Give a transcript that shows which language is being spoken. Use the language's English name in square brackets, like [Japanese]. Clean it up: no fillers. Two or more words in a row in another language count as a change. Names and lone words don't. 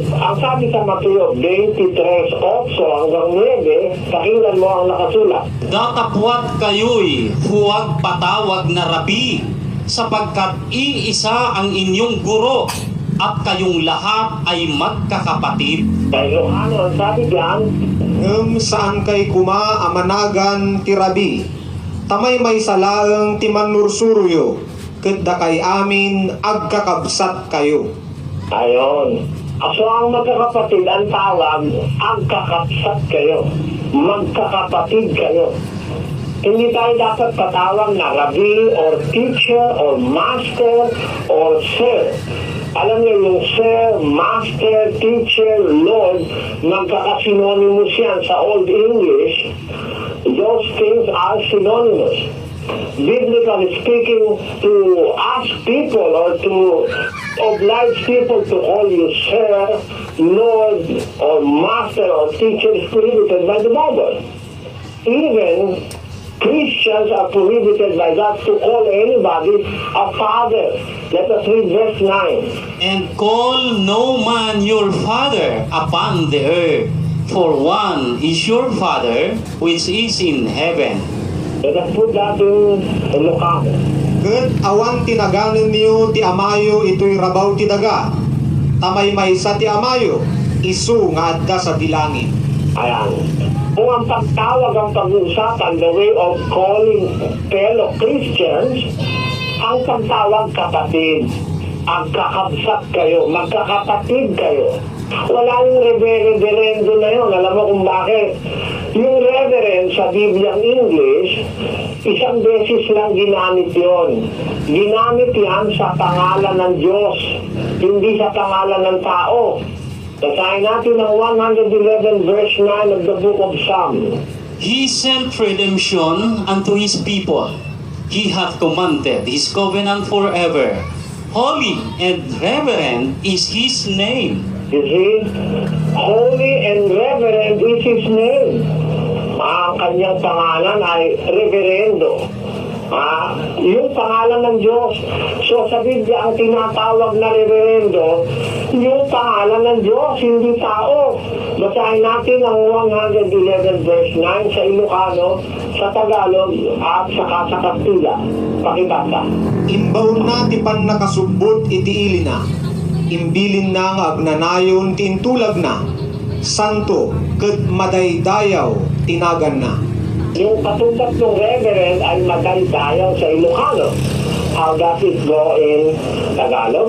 [Filipino] Ang sabi sa Mateo 23:8 hanggang 9, pakinggan mo ang nakasulat. Datapwat kayo'y huwag patawag na rabi, sapagkat iisa ang inyong guro, at kayong lahat ay magkakapatid. Kay Ilocano, ang sabi diyan, [Iloko] Saan kay kuma amanagan ti rabi, tamay may salaeng ti manursuruyo, kadda kay amin agkakabsat kayo. [Filipino] ayon. So ang magkakapatid, ang tawag, [Iloko] agkakabsat kayo. [Filipino] Magkakapatid kayo. Hindi tayo dapat patawag na [English] rabbi or teacher or master or sir. [Filipino] Alam niyo yung [English] sir, master, teacher, lord, [Filipino] magkakasinonymous yan sa [English] Old English. Those things are synonymous. Biblically speaking, to ask people or to oblige people to call you sir, lord, or master or teacher is prohibited by the Bible. Even Christians are prohibited by God to call anybody a father. Let us read verse 9. And call no man your father upon the earth, for one is your Father which is in heaven. Let us put that in Ilocano. [Iloko] Ket awan tinaganen niyo ti amayo ito'y rabaw ti daga, tamay maysa ti amayo, isu nga adda sa dilangit. [Filipino] Ayan. Kung ang pagtawag ang pag-uusapan, [English] the way of calling fellow Christians, [Filipino] ang pagtawag kapatid, ang [Iloko] kakabsat kayo, [Filipino] magkakapatid kayo. Wala yung reverendo na yun. Alam mo kung bakit? Yung reverend sa Bibliang English, isang beses lang ginamit yon. Ginamit yan sa pangalan ng Diyos, hindi sa pangalan ng tao. Basahin natin ang [English] 111 verse 9 of the book of Psalm. He sent redemption unto his people. He hath commanded his covenant forever. Holy and reverend is his name. You see? Holy and reverend is his name. [Filipino] Ang kanyang pangalan ay reverendo. Yung pangalan ng Diyos. So sa Biblia, ang tinatawag na reverendo, yung pangalan ng Diyos, hindi tao. Basahin natin ang 111 verse 9 sa Ilocano, sa Tagalog, at saka sa Kastila. Pakibasa. [Iloko] Imbaw na ti pan nakasubbot iti ilina, imbilin na nga agnanayon ti intulag na, santo ket madaydayaw tinagan na. [Filipino] Yung katumbas ng reverend ay magaydayaw sa Ilocano. [English] How does it go in Tagalog?